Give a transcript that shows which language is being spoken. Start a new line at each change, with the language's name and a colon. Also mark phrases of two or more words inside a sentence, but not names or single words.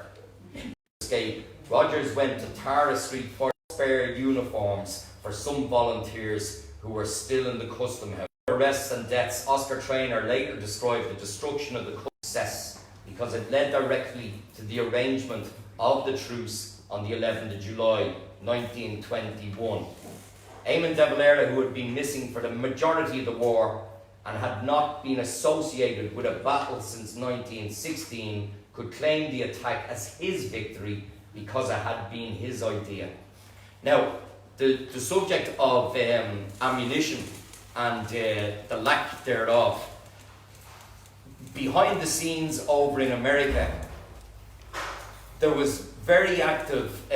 English: To escape, Rogers went to Tara Street for spare uniforms for some volunteers who were still in the Custom House. Arrests and deaths, Oscar Traynor later described the destruction of the success because it led directly to the arrangement of the truce on the 11th of July 1921. Eamon de Valera, who had been missing for the majority of the war and had not been associated with a battle since 1916, could claim the attack as his victory because it had been his idea. Now, the subject of ammunition and the lack thereof, behind the scenes over in America, there was very active